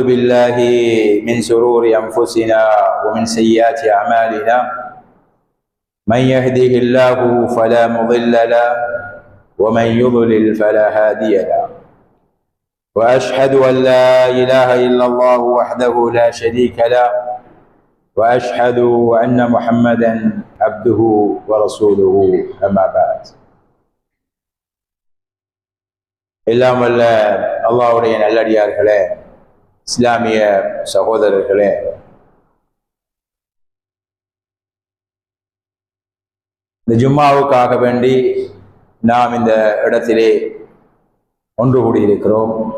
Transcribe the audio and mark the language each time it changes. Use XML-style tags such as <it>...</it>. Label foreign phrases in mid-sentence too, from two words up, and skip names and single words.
<ar>بالله من شرور أنفسنا ومن سيئات أعمالنا من يهده الله فلا مضل له ومن يضلل فلا هادي له وأشهد أن لا إله إلا الله وحده لا شريك له وأشهد أن محمدا عبده ورسوله أما بعد.</ar> <ta>எல்லாம் வல்ல அல்லாஹ்வுடைய நல்லடியார்களே, இஸ்லாமிய சகோதரர்களே, இந்த ஜும்மாவுக்காக வேண்டி நாம் இந்த இடத்திலே ஒன்று கூடியிருக்கிறோம்.</ta>